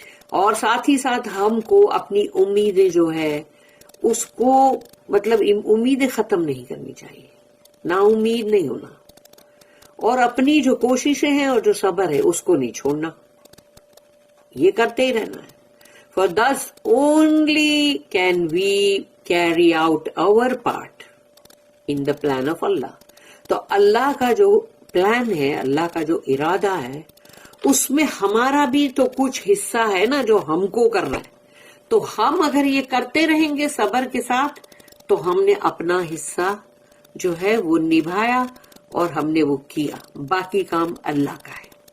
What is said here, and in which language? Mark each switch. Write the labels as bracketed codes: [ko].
[ur] اور ساتھ ہی ساتھ ہم کو اپنی امیدیں جو ہے اس کو مطلب امیدیں ختم نہیں کرنی چاہیے، نا امید نہیں ہونا، اور اپنی جو کوششیں ہیں اور جو صبر ہے اس کو نہیں چھوڑنا، یہ کرتے ہی رہنا ہے. [en] For thus only can we carry out our part in the plan of Allah. [ur] تو اللہ کا جو پلان ہے، اللہ کا جو ارادہ ہے، اس میں ہمارا بھی تو کچھ حصہ ہے نا جو ہم کو کرنا ہے. تو ہم اگر یہ کرتے رہیں گے صبر کے ساتھ تو ہم نے اپنا حصہ جو ہے وہ نبھایا اور ہم نے وہ کیا، باقی کام اللہ کا ہے.